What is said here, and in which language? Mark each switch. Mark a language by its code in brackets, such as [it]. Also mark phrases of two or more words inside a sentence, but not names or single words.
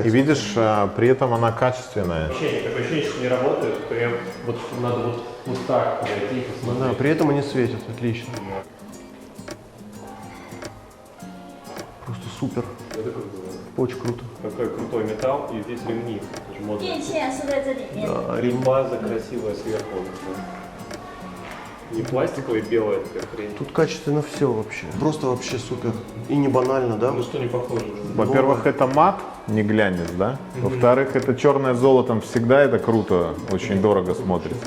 [ru] видишь, при этом она качественная. Ощущение, такое ощущение, что не работает. Прям вот надо вот так подойти и посмотреть. Да, при этом они светят, отлично. Просто супер. Это круто. Очень круто. Какой крутой металл, и здесь ремни. Это же модно. [zh] 电线是在这里面。 [ru] Рембаза красивая сверху. Не пластиковая белая такая хрень. Тут качественно все вообще. Просто вообще супер. И не банально, да? Ну что не похоже. Во-первых, это мат, не глянец, да? Во-вторых, это черное золотом всегда это круто, очень дорого смотрится.